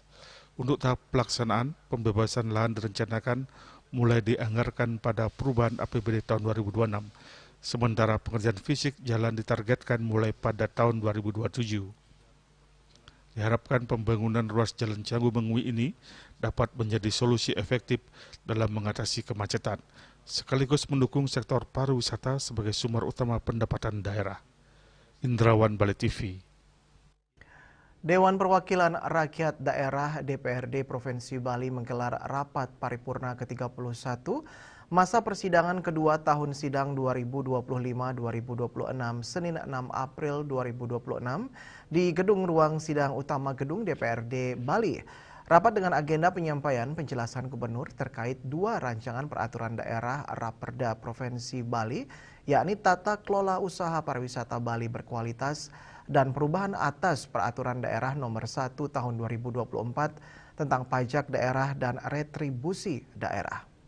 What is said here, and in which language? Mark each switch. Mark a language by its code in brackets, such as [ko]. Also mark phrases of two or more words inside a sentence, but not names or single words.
[id] Untuk tahap pelaksanaan, pembebasan lahan direncanakan mulai dianggarkan pada perubahan APBD tahun 2026, sementara pengerjaan fisik jalan ditargetkan mulai pada tahun 2027. Diharapkan pembangunan ruas jalan Canggu-Mengui ini dapat menjadi solusi efektif dalam mengatasi kemacetan, sekaligus mendukung sektor pariwisata sebagai sumber utama pendapatan daerah. Indrawan, Bali TV. Dewan Perwakilan Rakyat Daerah DPRD Provinsi Bali menggelar rapat paripurna ke-31 masa persidangan kedua tahun sidang 2025-2026 Senin 6 April 2026 di Gedung Ruang Sidang Utama Gedung DPRD Bali. Rapat dengan agenda penyampaian penjelasan gubernur terkait dua rancangan peraturan daerah Raperda Provinsi Bali, yakni Tata Kelola Usaha Pariwisata Bali Berkualitas dan perubahan atas Peraturan Daerah Nomor 1 Tahun 2024 tentang pajak daerah dan retribusi daerah.